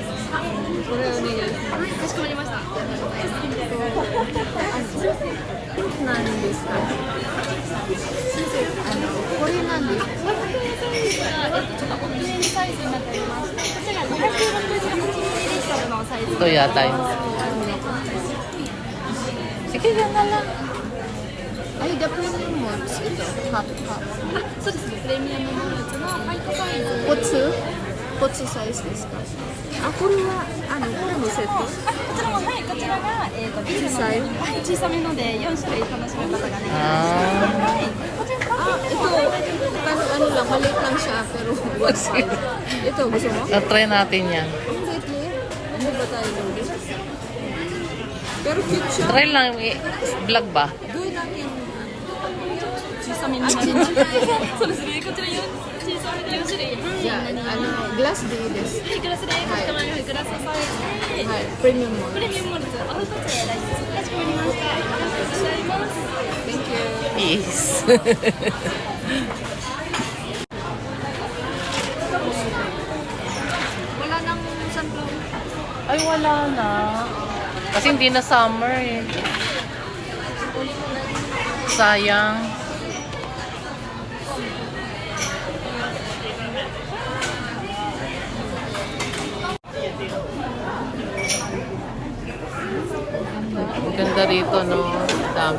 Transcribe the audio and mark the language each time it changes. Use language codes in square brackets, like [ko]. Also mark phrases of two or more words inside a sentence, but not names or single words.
[ja] これお願いします。はい、かしこまりました。何ですか？これ何ですか？ちょっと大きめのサイズになっております。こちら568ミリリットルのサイズ。 [tl] Ito yata yun. Sige, yan na lang. Ay, [en] the premium ones. Ito, half cup. [ja] そうですね、プレミアムモルツのホワイトサイズ。コツ？コツサイズですか？あ、これは、これもセット？こちらも、はい、こちらが、ビールの、小さい？はい、小さめので4種類楽しむことができます。 Ah. はい、こちら単品でも [tl] Parang lang, maliit lang siya, pero [en] what's it? [tl] Ito, gusto mo? Na-try natin yan. Hindi, ano ba tayo noodles? Pero cute siya. Try lang. Vlog ba? Gawin natin. [ja] 小さめになります。そうですね、こちら小さめで4種類。じゃあ、グラスでいいです。はい、グラスで、かしこまりました。グラスサイズで、はい、プレミアムモルプレミアムモルツ、お一つで大丈夫です。かしこまりました。ありがとうございます。 [en] Thank you. Peace. [tl] Wala nang sunflower. Ay, wala na. Kasi hindi na summer eh. Sayang. Ang ganda rito, no? Ang dami.